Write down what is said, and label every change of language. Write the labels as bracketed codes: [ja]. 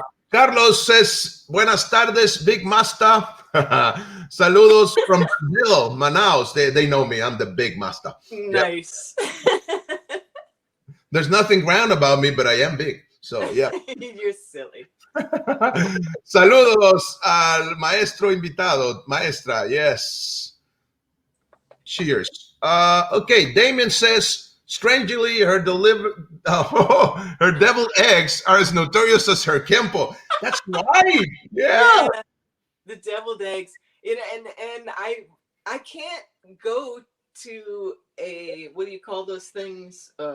[en] Carlos says, [es] buenas tardes, [en] Big Master. [es] Saludos [en] from Brazil, Manaus. They know me. I'm the Big Master. Nice. Yep. There's nothing grand about me, but I am big. So, yeah. You're silly. [es] Saludos al maestro invitado, maestra. [en] Yes. Cheers. Okay, Damien says, strangely, her her deviled eggs are as notorious as her Kenpo. That's right. Yeah. The deviled eggs. And I can't go to a, what do you call those things?